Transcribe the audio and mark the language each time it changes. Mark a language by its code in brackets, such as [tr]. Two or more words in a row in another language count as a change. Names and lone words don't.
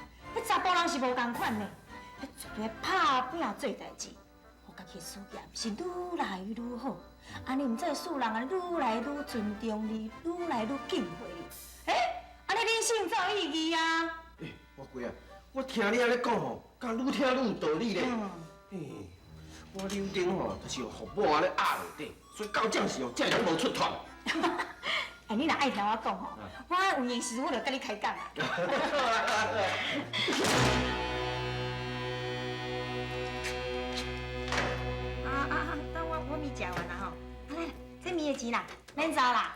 [nan] 迄查甫人是无共款的，迄绝对拍拼做代志，互家己的事业是愈来愈好。安尼毋则世人啊愈来愈尊重你，愈来愈敬佩你。安尼人生才有意义啊！我贵啊，我听你安尼讲吼，敢愈听愈有道理咧。嘿，我柳丁吼，就是用服务安尼压落底，所以到这时候才会拢无出团。哎，你若爱听我讲吼，我有闲时我就跟你开讲啊。等我米食完啦吼，来，这米的钱啦，免走啦。